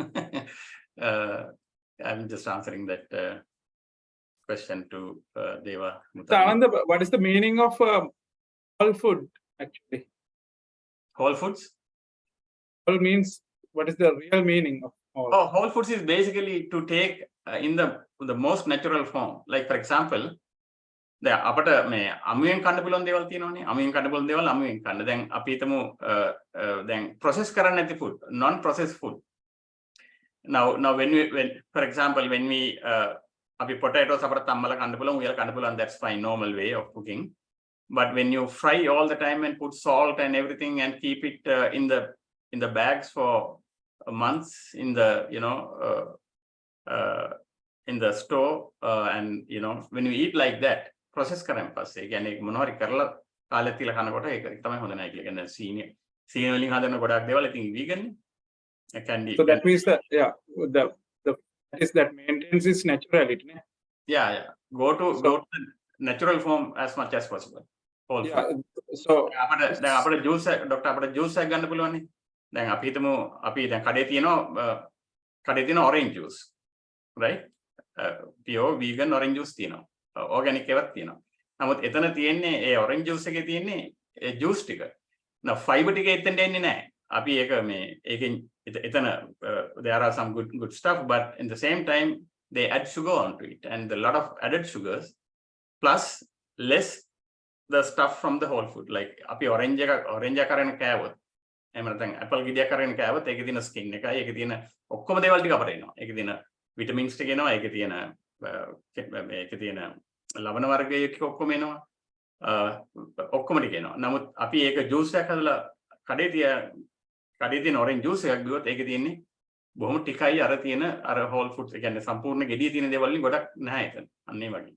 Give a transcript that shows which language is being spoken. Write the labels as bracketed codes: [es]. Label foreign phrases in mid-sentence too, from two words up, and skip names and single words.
[en] I'm just answering that question to Deva. So Ananda, what is the meaning of whole food actually? Whole foods? Whole means, what is the real meaning of whole? Oh, whole foods is basically to take in the most natural form. Like for example, [si] දැන් අපට මේ අමුයෙන් කන්න පුළුවන් දේවල් තියෙනවානේ. අමුයෙන් කන්න පුළුවන් දේවල් අමුයෙන් කන්න. දැන් අපි හිතමු දැන් process කරන්න නැති food, [en] non processed food. Now when for example when we [si] අපි potatoes අපට තම්මලා කන්න පුළුවන්, උයලා කන්න පුළුවන්, [en] that's fine, normal way of cooking. But when you fry all the time and put salt and everything and keep it in the bags for months in the in the store and when you eat like that, [si] process කරන් පස්සේ කියන්නේ මොනවාරි කරලා කාලෙත් තියලා කනකොට ඒක තමයි හොඳ නැහැ කියලා. කියන්නේ සීනි වලින් හදන ගොඩක් දේවල් ඉතින් vegan නේ. [en] So that means that that maintains its naturality, ne? Yeah. Go to the natural form as much as possible. Whole food. So [si] අපිට [en] juice doctor [si] අපිට juice එකක් ගන්න පුළුවන් නේ. දැන් අපි හිතමු අපි දැන් කඩේ තියෙන [en] orange juice, right? Pure vegan orange juice [si] තියෙනවා. Organic එකක් තියෙනවා. නමුත් එතන තියෙන්නේ ඒ [en] orange juice [si] එකේ තියෙන්නේ ඒ juice ටික. [en] now fiber [si] ටික එතෙන්ට එන්නේ නැහැ. අපි ඒක මේ ඒකෙන් එතන [en] there are some good stuff, but in the same time they add sugar onto it, and a lot of added sugars plus less the stuff from the whole food. [si] Like අපි orange එක අරගෙන කෑවොත් එහෙම නැත්නම් apple ගෙඩියක් අරගෙන කෑවොත් ඒකේ තියෙන skin එකයි ඒකේ තියෙන ඔක්කොම දේවල් ටික අපිට එනවා. ඒකේ තියෙන vitamins ටික එනවා, ඒකේ තියෙන ලවණ වර්ගයේ ඔක්කොම එනවා. ඔක්කොම ටික එනවා. නමුත් අපි ඒක juice එකක් හදලා කඩේ තියෙන [en] orange juice [si] එකක් බිව්වොත් ඒකේ තියෙන්නේ බොහොම ටිකයි අර තියෙන අර [en] whole foods, [si] ඒ කියන්නේ සම්පූර්ණ ගෙඩිය තියෙන දේවල් වලින් ගොඩක් නැහැ එතන. අන්න ඒ වගේ.